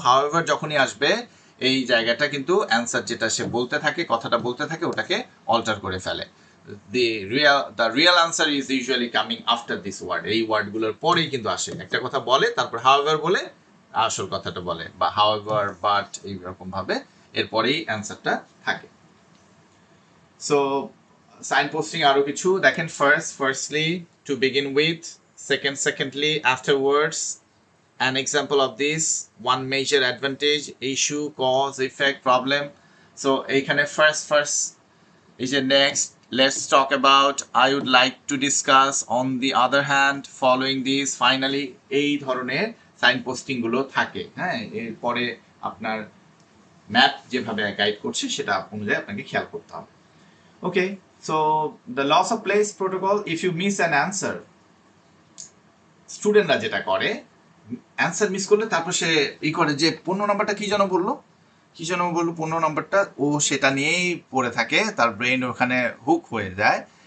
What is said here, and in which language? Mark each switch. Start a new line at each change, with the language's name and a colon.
Bangla: However যখনই আসবে এই জায়গাটা কিন্তু অ্যান্সার যেটা সে বলতে থাকে, কথাটা বলতে থাকে, ওটাকে অল্টার করে ফেলে।
English: the real answer is usually coming after this word,
Bangla: এই ওয়ার্ডগুলোর পরেই কিন্তু আসে, একটা কথা বলে তারপর হাওয়েভার বলে আসল কথাটা বলে, বা হাওয়েভার বাট এইরকম ভাবে এরপরেই অ্যান্সারটা থাকে। সো সাইন পোস্টিং আরো কিছু দেখেন।
English: Firstly to begin with, secondly, afterwards. An example of this, one major advantage, issue, cause, effect, problem. So এইখানে first is a next, let's talk about, I would like to discuss, on the other hand, following this, finally,
Bangla: এই ধরনের sign posting গুলো থাকে। হ্যাঁ, এরপরে আপনার map যেভাবে guide করছে সেটা অনুযায়ী আপনাকে খেয়াল করতে হবে।
English: okay, so the loss of place protocol, if you miss an answer,
Bangla: স্টুডেন্টরা যেটা করে অ্যান্সার মিস করলে তারপর সে করে যে 15 নম্বরটা কি যেন বললো 15 নম্বরটা, ও সেটা নিয়েই পড়ে থাকে, তার ব্রেন ওখানে হুক হয়ে যায়।